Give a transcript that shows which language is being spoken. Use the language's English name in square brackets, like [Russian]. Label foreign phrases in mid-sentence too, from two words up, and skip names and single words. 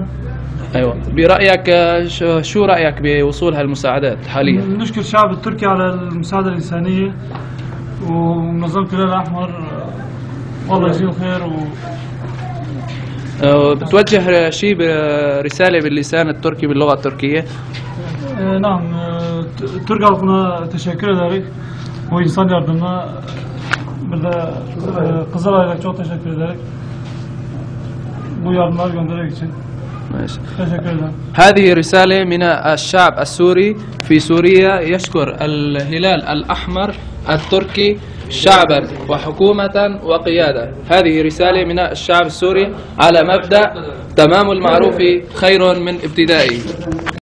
[Arabic] أيوة، برأيك شو رأيك بوصول هالمساعدات حاليا؟ نشكر الشعب التركي على المساعدة الإنسانية ومنظمة الهلال الأحمر، والله يجزيهم خير. بتوجه شيء برسالة باللسان التركي باللغة التركية؟ نعم، [Turkish] Türk halkına teşekkür ederek bu insan yardımına burada Kızılay'a çok teşekkür ederek bu yardımları göndermek için teşekkür ederim. [Arabic] هذه رسالة من الشعب السوري في سوريا يشكر الهلال الأحمر التركي شعبا وحكومة وقيادة. هذه رسالة من الشعب السوري على مبدأ تمام المعروف خير من ابتدائه.